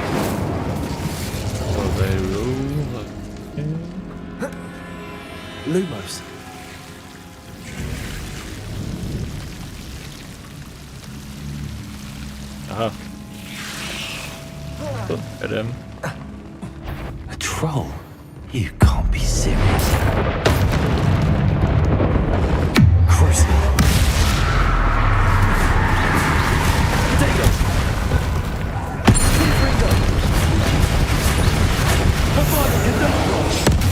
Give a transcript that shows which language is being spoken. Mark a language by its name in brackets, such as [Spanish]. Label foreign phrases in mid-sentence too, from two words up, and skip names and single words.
[English] Lumos. Aha. [Czech] To jedem. [English] A troll? You can't be serious. Crucible. Potato. Confringo. Hogwarts Legacy.